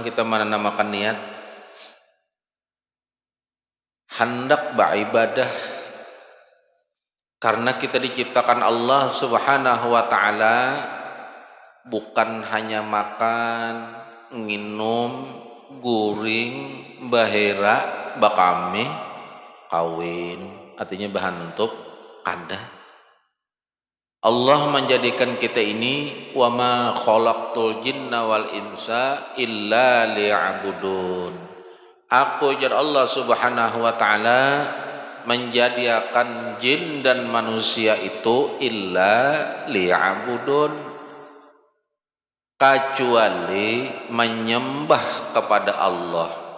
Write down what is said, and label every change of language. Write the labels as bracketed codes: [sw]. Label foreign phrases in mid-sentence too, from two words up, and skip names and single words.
[id] Kita menanamakan niat hendak beribadah karena kita diciptakan [ar] الله سبحانه وتعالى [id] bukan hanya makan, minum, guring, bahera, bakami, kawin, artinya bahantuk kada. Allah menjadikan kita ini [ar] وما خلقت الجن والإنس إلا ليعبدون. [id] Aku jar [ar] الله سبحانه وتعالى [id] menjadikan jin dan manusia itu [ar] إلا ليعبدون, [id] kecuali menyembah kepada Allah.